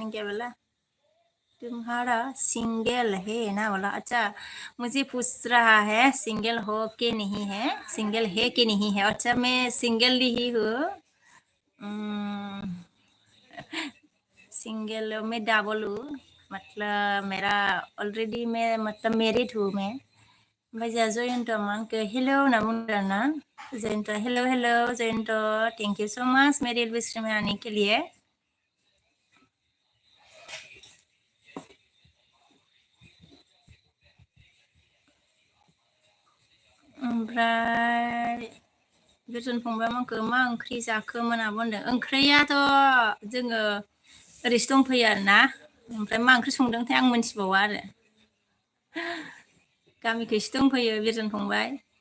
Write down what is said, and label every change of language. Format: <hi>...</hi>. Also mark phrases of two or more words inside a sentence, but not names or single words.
<hi>क्या बोला तुम्हारा सिंगल है ना बोला अच्छा मुझे पूछ रहा है सिंगल हो के नहीं है सिंगल है कि नहीं है अच्छा मैं सिंगल ही हूँ सिंगल में डबल हूँ मतलब मेरा ऑलरेडी मैं मतलब मैरिड हूँ मैं</hi> <brx>ओमफ्राय जोंहा जयन्त मानखो हेलौ होनना बुंदों आरोना जयन्त हेलौ हेलौ जयन्त</brx> <en>thank you so much</en> <hi>मेरी विश में आने के लिए</hi> <brx>ओमफ्राय बिरजन फंबाय मोनखो मा ओंख्रि जाखोमोन आब' होनदों ओंख्रियाथ' जोङो ओरैसो दंफैयो आरोना ओमफ्राय मा ओंख्रि संदोंथाय आं मोनथिबावा आरो गामिखैसो दंफैयो बिरजन फंबाय</brx>